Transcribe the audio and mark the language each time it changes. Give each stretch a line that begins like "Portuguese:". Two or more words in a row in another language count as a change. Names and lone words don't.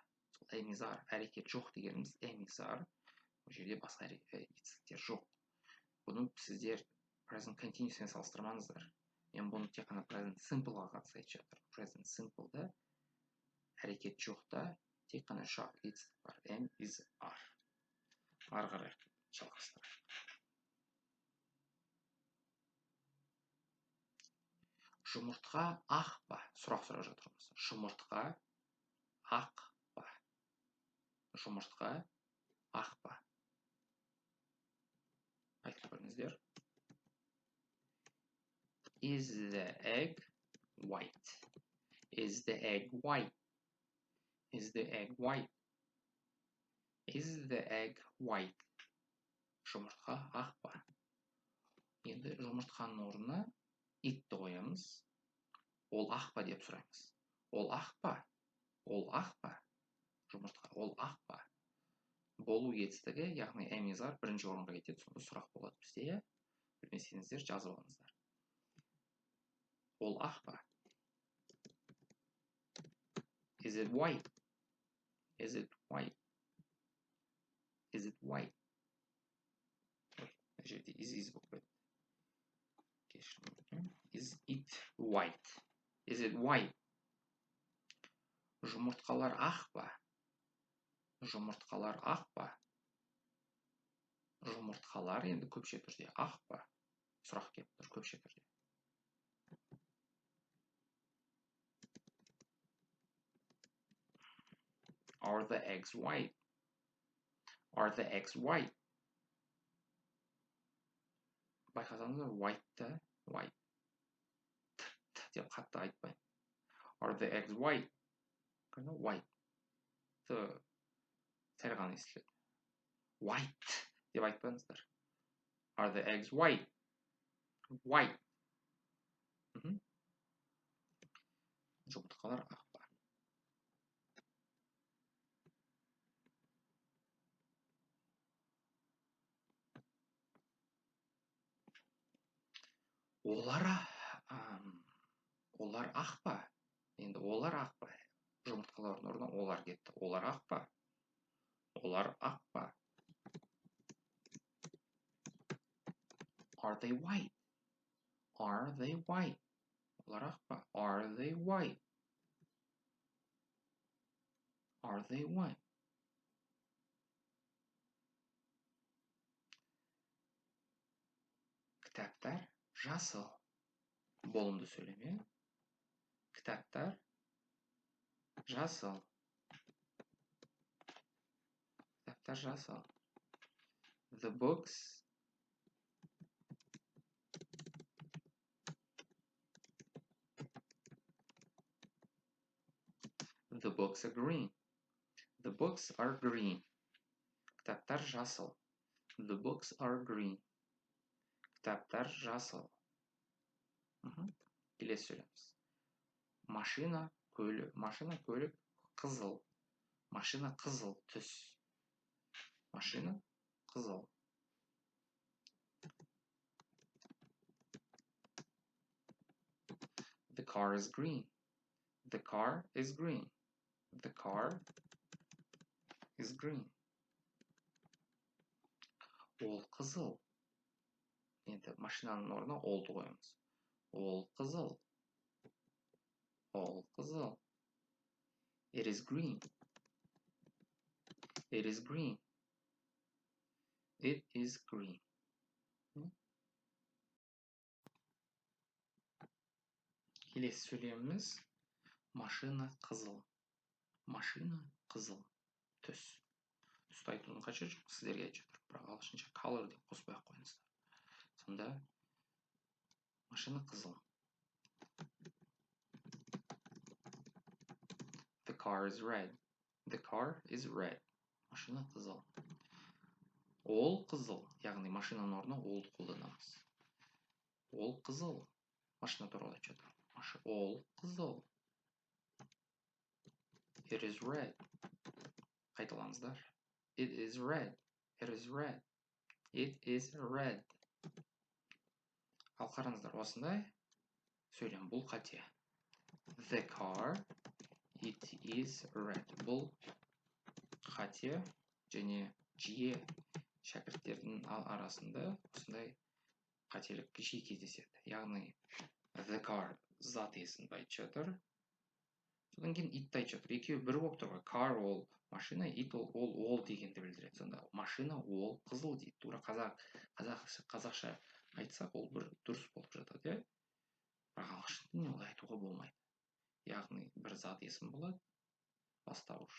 Kazakh: Сол эмизар, әрекет жоқ дегеніміз эмизар, ол жерде басқа етістіктер жоқ. Бұны сіздер
English: present continuous
Kazakh: пен салыстырмаңыздар. Мен бұны тек қана
English: present simple-ға
Kazakh: қатысты айтып жатырмын.
English: Present simple-да
Kazakh: әрекет жоқта тек қана үш етістік бар.
English: Am, is, are.
Kazakh: Ары қарай жалғастырайық. Жұмыртқа ақ па? Сұрақ сұрап жатырмыз. Жұмыртқа ақ па? Жұмыртқа ақ па? Айтып көріңіздер.
English: Is the egg white? Is the egg white? Is the egg white? Is the egg white?
Kazakh: Жұмыртқа ақ па? Енді жұмыртқаның орнына итті қоямыз. Ол ақ па деп сұраймыз. Ол ақ па? Ол ақ па? Жұмыртқа, ол ақ па? Болу етістігі, яғни эмизар бірінші орынға кетеді. Сонда сұрақ болады бізде. Білмесеңіздер жазып алыңыздар. Ол ақ па?
English: Is it white? Is it white? Is it white?
Kazakh: Жерде is болып кетті.
English: Is it white? Is it white?
Kazakh: Жұмыртқалар ақ па? Жұмыртқалар ақ па? Жұмыртқалар енді көпше түрде ақ па? Сұрақ келіп тұр көпше түрде.
English: Are the eggs white? Are the eggs white?
Kazakh: Байқасаңыздар,
English: white-та, white.
Kazakh: Деп қатты айтпаймын.
English: Are the eggs white? White.
Kazakh: Сәл ғана естіледі. White деп айтпаңыздар.
English: Are the eggs white? White.
Kazakh: Жұмыртқалар ақ па? Олар ақ па? Енді олар ақ па? Жұмыртқалардың орнына олар кетті. Олар ақ па? Олар ақ па?
English: Are they white? Are they white?
Kazakh: Олар ақ па?
English: Are they white? Are they white?
Kazakh: Кітаптар жасыл. Болымды сөйлеме. Кітаптар жасыл. Кітаптар жасыл.
English: The books are green. The books are green.
Kazakh: Кітаптар жасыл.
English: The books are green.
Kazakh: Кітаптар жасыл. Келесі сөйлеміз. Машина, көлік қызыл. Машина қызыл түс. Машина қызыл.
English: The car is green. The car is green. The car is green.
Kazakh: Ол қызыл. Енді машинаның орнына олды қоямыз. Ол қызыл. Ол қызыл.
English: It is green. It is green. It is green.
Kazakh: Келесі сөйлеміміз машина қызыл. Машина қызыл. Түс. Түсті айтудың қажеті жоқ, сіздерге айтып жатыр. Бірақ ағылшынша color деп қоспай ақ қойыңыздар. Сонда машина қызыл.
English: The car is red. The car is red.
Kazakh: Машина қызыл. Ол қызыл, яғни машинаның орнына олды қолданамыз. Ол қызыл. Машина туралы айтып жатыр. Ол қызыл.
English: It is red. Қайталаңыздар. It is red. It is red. It is red.
Kazakh: Ал қараңыздар, осындай сөйлем. Бұл қате.
English: The car, it is red.
Kazakh: Бұл қате және жиі шәкірттердің арасында осындай қателік жиі кездеседі. Яғни
English: the car
Kazakh: зат есімді айтып жатыр. Содан кейін итті айтып жатыр. Екеуі бір болып тұр ғой. Car ол машина, ит ол дегенді білдіреді. Сонда машина ол қызыл дейді. Тура қазақша айтсақ, ол бір дұрыс болып жатады, иә? Бірақ ағылшын тілінде олай айтуға болмайды. Яғни бір зат есім болады, бастауыш.